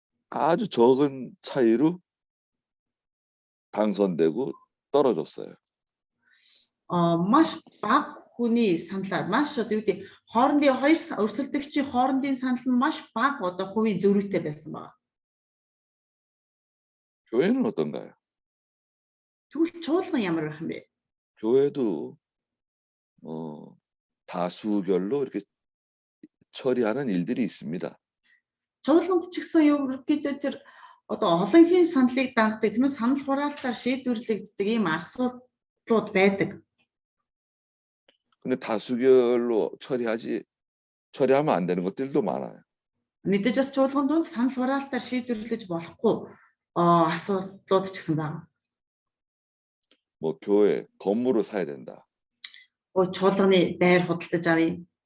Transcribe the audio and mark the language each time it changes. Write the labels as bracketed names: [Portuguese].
[Korean] 아주 적은 차이로 당선되고 떨어졌어요. [Mongolian] Маш бага хүний саналаар маш одоо юу гэдэг хоорондын хоёр өрсөлдөгчийн хоорондын санал нь маш бага одоо хувийн зөрүүтэй байсан байна. [Korean] 교회는 어떤가요? [Mongolian] Тэгвэл чуулган ямар байх юм бэ? [Korean] 교회도 다수결로 이렇게 처리하는 일들이 있습니다. [Mongolian] Чуулганд ч гэсэн ерөнхийдөө тэр одоо олонхын саналыг дангадаг тийм ээ санал хураалтаар шийдвэрлэгддэг ийм асуудлууд байдаг. [Korean] 근데 다수결로 처리하면 안 되는 것들도 많아요. [Mongolian] Мэдээж бас чуулган донд санал хураалтаар шийдвэрлэж болохгүй асуудлууд ч гэсэн байна. [Korean] 뭐 교회 건물을 사야 된다. [Mongolian] чуулганы байр худалдаж авъя.